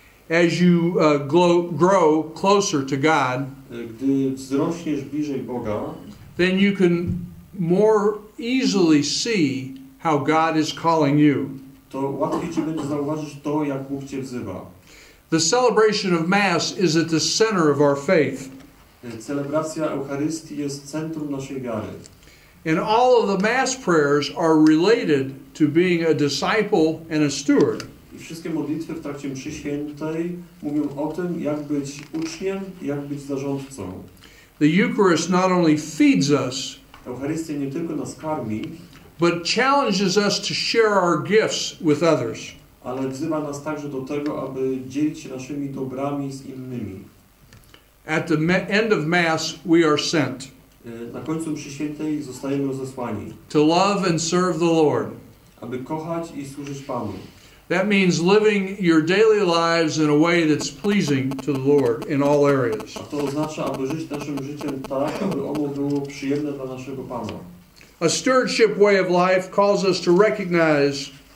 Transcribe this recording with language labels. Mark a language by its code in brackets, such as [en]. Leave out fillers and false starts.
[en] As you grow closer to God, [pl] Gdy wzrośniesz bliżej Boga, [en] then you can more easily see how God is calling you. [pl] to łatwiej Ci będzie zauważyć to, jak Bóg Cię wzywa. [en] The celebration of Mass is at the center of our faith. [pl] Celebracja Eucharystii jest centrum naszej wiary. [en] And all of the Mass prayers are related to being a disciple and a steward. [pl] I wszystkie modlitwy w trakcie mszy świętej mówią o tym, jak być uczniem i jak być zarządcą. [en] The Eucharist not only feeds us, [pl] Eucharystia nie tylko nas karmi, [en] but challenges us to share our gifts with others. [pl] ale wzywa nas także do tego, aby dzielić się naszymi dobrami z innymi. [en] At the end of Mass, we are sent [pl] Na końcu mszy świętej zostajemy rozesłani, [en] to love and serve the Lord. [pl] aby kochać i służyć Panu. [en] That means living your daily lives in a way that's pleasing to the Lord in all areas. [pl] A to oznacza, aby żyć naszym życiem tak, aby ono było przyjemne dla naszego Pana. [en] A stewardship way of life calls us to recognize